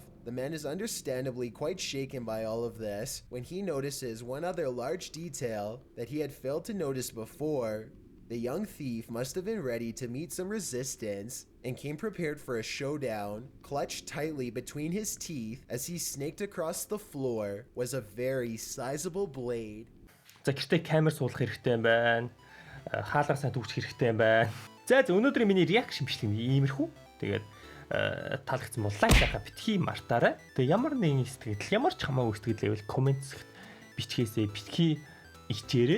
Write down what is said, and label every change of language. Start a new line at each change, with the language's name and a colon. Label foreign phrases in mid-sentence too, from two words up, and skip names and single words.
English: The man is understandably quite shaken by all of this when he notices one other large detail that he had failed to notice before. The young thief must have been ready to meet some resistance and came prepared for a showdown. Clutched tightly between his teeth as he snaked across the floor was a very sizable blade.
Mongolian: За гэртээ камер суулгах хэрэгтэй юм байна. Хаалгаар сайн төвчих хэрэгтэй юм байна. За өнөөдрийн миний реакшн бичлэг иймэрхүү. Тэгээд таалагдсан бол лайк хийхаа битгий мартаарай. Тэгээд ямар нэгэн сэтгэл, ямар ч хамаагүй сэтгэл байвал комент хэсэгт бичгээсэй, битгий ичээрээ.